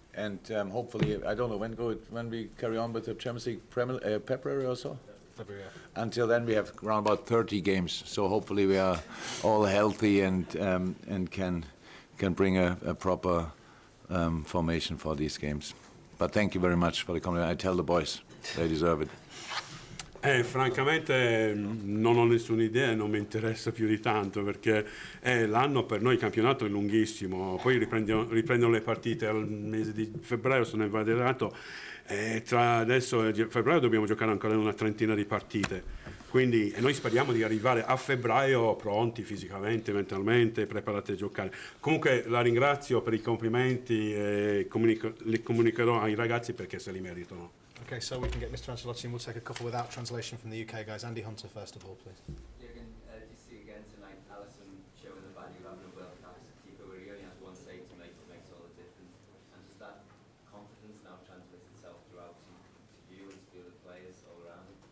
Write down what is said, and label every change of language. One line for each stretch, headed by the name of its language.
English: And hopefully, I don't know, when we carry on with the Champions League, February or so? February, yeah. Until then, we have around about 30 games. So hopefully we are all healthy and can bring a proper formation for these games. But thank you very much for the compliment. I tell the boys, they deserve it.
Italian: Francamente non ho nessuna idea e non mi interessa più di tanto, perché l'anno per noi il campionato è lunghissimo, poi riprendono le partite al mese di febbraio, sono invaderato, e tra adesso e febbraio dobbiamo giocare ancora una trentina di partite, quindi noi speriamo di arrivare a febbraio pronti fisicamente, mentalmente, preparati a giocare. Comunque la ringrazio per i complimenti e li comunicherò ai ragazzi perché se li meritano.
English: Okay, so we can get Mr. Ancelotti, and we'll take a couple without translation from the UK guys. Andy Hunter, first of all, please. Jurgen, to see again tonight, Allison showing the value of having a world-class keeper where he only has one save to make, it makes all the difference. And does that confidence now translate itself throughout to you and to the other players all around?